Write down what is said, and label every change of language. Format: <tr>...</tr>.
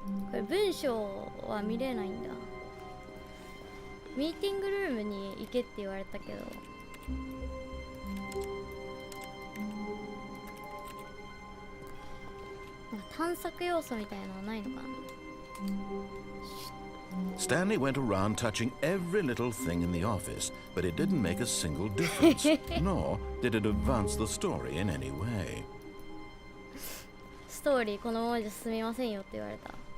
<ja>これ文章は見れないんだ。ミーティングルームに行けって言われたけど、なんか探索要素みたいなのはないのかな。</ja> <en>Stanley went around touching every little thing in the office, but it didn't make a single difference, nor did it advance the story in any way.</en> <ja>ストーリーこのままじゃ進みませんよって言われた。</ja>